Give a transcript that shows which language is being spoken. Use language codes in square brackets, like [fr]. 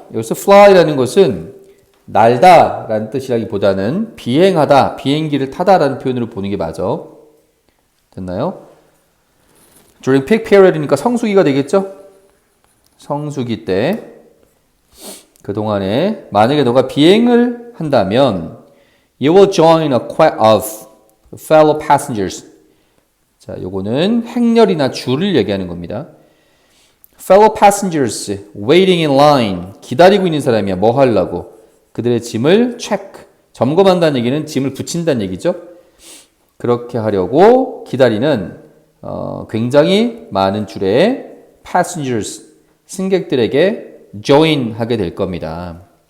[ko] 여기서 fly라는 것은 날다 라는 뜻이라기보다는 비행하다, 비행기를 타다 라는 표현으로 보는 게 맞아. 됐나요? [en] During peak period [ko] 이니까 성수기가 되겠죠? 성수기 때 그동안에 만약에 너가 비행을 한다면 [en] You will join a crowd of fellow passengers. [ko] 자, 요거는 행렬이나 줄을 얘기하는 겁니다. [en] Fellow passengers waiting in line. [ko] 기다리고 있는 사람이야. 뭐 하려고? 그들의 짐을 check. 점검한다는 얘기는 짐을 붙인다는 얘기죠. 그렇게 하려고 기다리는 굉장히 많은 줄의 passengers, 승객들에게 join 하게 될 겁니다.